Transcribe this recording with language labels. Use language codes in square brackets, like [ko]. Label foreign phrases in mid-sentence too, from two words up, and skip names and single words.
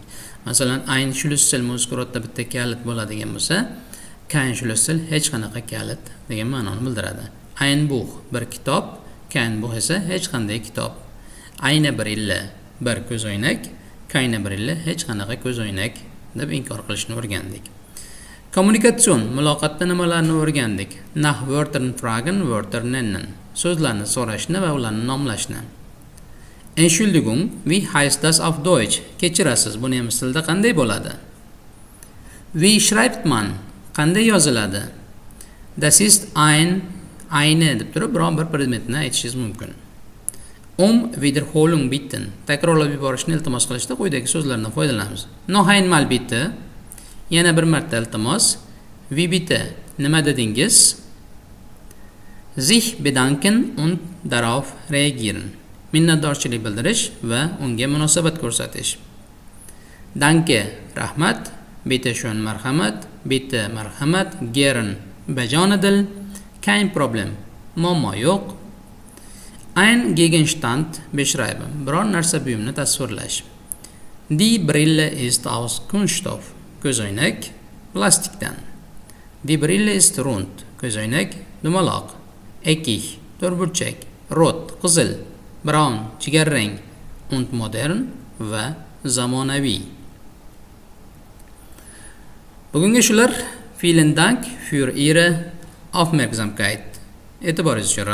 [uz] Masalan, [de] ayn Schlüssel [uz] muzkurotda bitta kalit bo'ladigan bo'lsa, [de] kein Schlüssel [uz] hech qanaqa kalit degan ma'noni bildiradi. [de] Ein Buch [uz] bir kitob, [de] kein Buch [uz] esa hech qanday kitob. [de] Eine Brille [uz] bir ko'zoynak, [de] keine Brille [uz] hech qanaqa ko'zoynak deb inkor qilishni o'rgandik. Kommunikatsion muloqotda nimalarni o'rgandik? [de] Nach Wörtern fragen, Wörter nennen. [uz] So'zlarni so'rashni va ularni nomlashni. [de] Entschuldigung, wie heißt das auf Deutsch? [uz] Kechirasiz, buni nemis tilida qanday bo'ladi? [de] Wie schreibt man? [uz] Qanday yoziladi? [de] Das ist eine [uz] deb turib biron bir predmetni aytishingiz mumkin. [de] Wiederholung bitten. [uz] Takrorlab yuborishni iltimos qilishda quyidagi so'zlardan foydalanamiz. [de] Noch einmal bitte. [uz] Yana bir marta iltimos. [de] Wie bitte? [uz] Nima dedingiz? [de] Sich bedanken und darauf reagieren. [uz] Minnatdorchilik bildirish va unga munosabat ko'rsatish. [de] Danke, rahmat. Bitte schön, marhamat. [uz] Bitte, marhamat. Gern, bajonidil. [de] Kein Problem, [uz] muammo yo'q. [de] Ein Gegenstand beschreiben. [uz] Biror narsa buyumni tasvirlash. [de] Die Brille ist aus Kunststoff. [uz] Ko'zoynak plastikdan. [de] Die Brille ist rund. [uz] Ko'zoynak dumaloq. Eckig, to'rtburchak. Rot, qizil. Braun, jigarrang. [de] Und modern [uz] va zamonaviy. Bugungi shular. [de] Vielen Dank für Ihre Aufmerksamkeit. [uz] E'tiboringiz uchun rahmat.